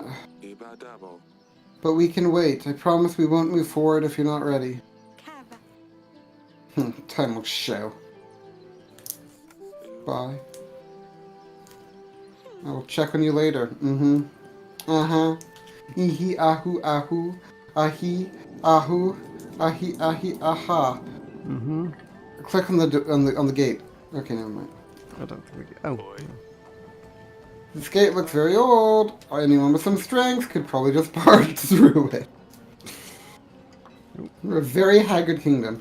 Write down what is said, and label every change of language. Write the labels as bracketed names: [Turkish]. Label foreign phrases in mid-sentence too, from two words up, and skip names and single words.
[English] But we can wait. I promise we won't move forward if you're not ready. Time will show. Bye. I will check on you later. Mm-hmm. Uh-huh. Ihi ahu ahu. Ahi ahu. Ahi ahi aha. Mm-hmm. Click on the gate. Okay, never mind. I don't think we do. Oh. This gate looks very old. Anyone with some strength could probably just barge through it. We're a very haggard kingdom.